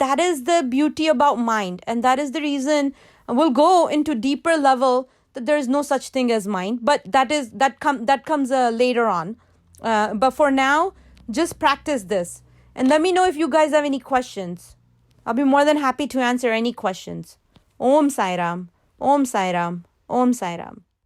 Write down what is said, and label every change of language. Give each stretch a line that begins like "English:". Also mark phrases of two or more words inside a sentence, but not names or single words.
English: That is the beauty about mind. And that is the reason we'll go into deeper level that there is no such thing as mind. But that comes later on. But for now, just practice this. And let me know if you guys have any questions. I'll be more than happy to answer any questions.
Sanskrit: Om Sai Ram. Om Sai Ram. Om Sai Ram.